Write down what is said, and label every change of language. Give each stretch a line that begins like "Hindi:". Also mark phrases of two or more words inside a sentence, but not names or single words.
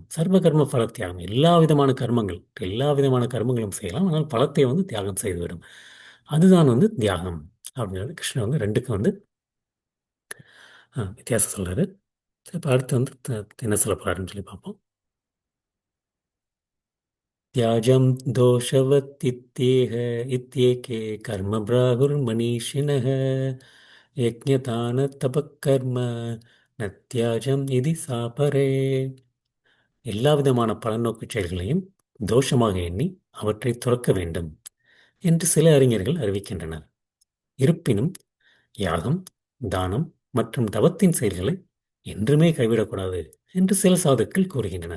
Tamil: சர்வ கர்ம பலத்தியாகம். எல்லா விதமான கர்மங்களும் செய்யலாம். ஆனால் பலத்தை வந்து தியாகம் செய்துவிடும். அதுதான் வந்து தியாகம் அப்படிங்கிறது கிருஷ்ணன் வந்து ரெண்டுக்கும் வந்து வித்தியாசம் சொல்றாரு. இப்போ அடுத்து வந்து என்ன சொல்ல போறாருன்னு சொல்லி பார்ப்போம்.
Sanskrit: त्याजं दोषवत् इत्येके कर्म प्राहुर्मनीषिणः यज्ञदानतपः कर्म न தியாஜம்
Tamil: இது சாப்பரே. எல்லா விதமான பலநோக்கு செயல்களையும் தோஷமாக எண்ணி அவற்றை துறக்க வேண்டும் என்று சில அறிஞர்கள் அறிவிக்கின்றனர். இருப்பினும் யாகம், தானம் மற்றும் தவத்தின் செயல்களை என்றுமே கைவிடக்கூடாது என்று சில சாதுக்கள் கூறுகின்றனர்.